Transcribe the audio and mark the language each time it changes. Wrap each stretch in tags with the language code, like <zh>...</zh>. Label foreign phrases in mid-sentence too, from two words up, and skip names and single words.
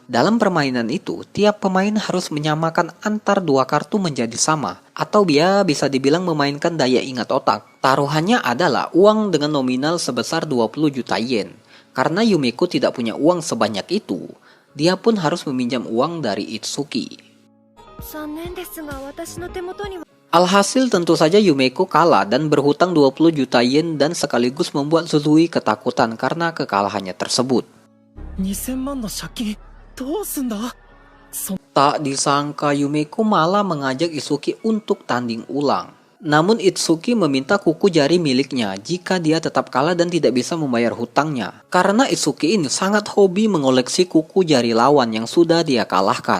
<id>Dalam permainan itu, tiap pemain harus menyamakan antar dua kartu menjadi sama, atau bisa dibilang memainkan daya ingat otak. Taruhannya adalah uang dengan nominal sebesar 20 juta yen. Karena Yumeko tidak punya uang sebanyak itu, dia pun harus meminjam uang dari Itsuki.</id> <ja>残念ですが私の手元には</ja> <id>Alhasil tentu saja Yumeko kalah dan berhutang 20 juta yen dan sekaligus membuat Suzui ketakutan karena kekalahannya tersebut.</id> <ja>2000 万の借金どうすんだ。</ja> <id>Tak disangka Yumeko malah mengajak Itsuki untuk tanding ulang. Namun Itsuki meminta kuku jari miliknya jika dia tetap kalah dan tidak bisa membayar hutangnya. Karena Itsuki ini sangat hobi mengoleksi kuku jari lawan yang sudah dia kalahkan.</id>